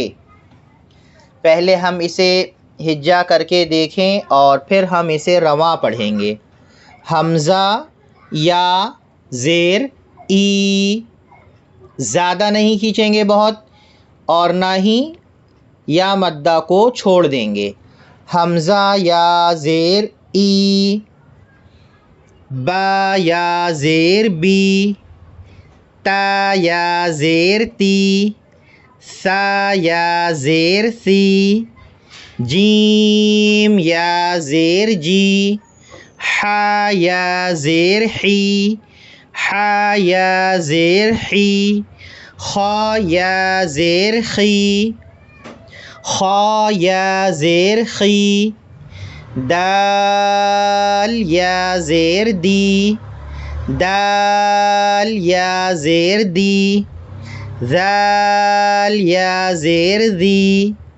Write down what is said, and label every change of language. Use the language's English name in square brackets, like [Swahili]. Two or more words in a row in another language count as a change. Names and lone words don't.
[Urdu] پہلے ہم اسے ہجا کر کے دیکھیں اور پھر ہم اسے رواں پڑھیں گے۔ حمزہ یا زیر ای، زیادہ نہیں کھینچیں گے بہت، اور نہ ہی یا مدہ کو چھوڑ دیں گے۔ حمزہ یا زیر ای، با یا زیر بی، تا یا زیر تی، سا یا زیر سی، جیم یا زیر جی، حا یا زیر حی، حا یا زیر حی، خا یا زیر خی، خا یا زیر خی، دال یا زیر دی، دال یا زیر دی، ذال یا زیر دی،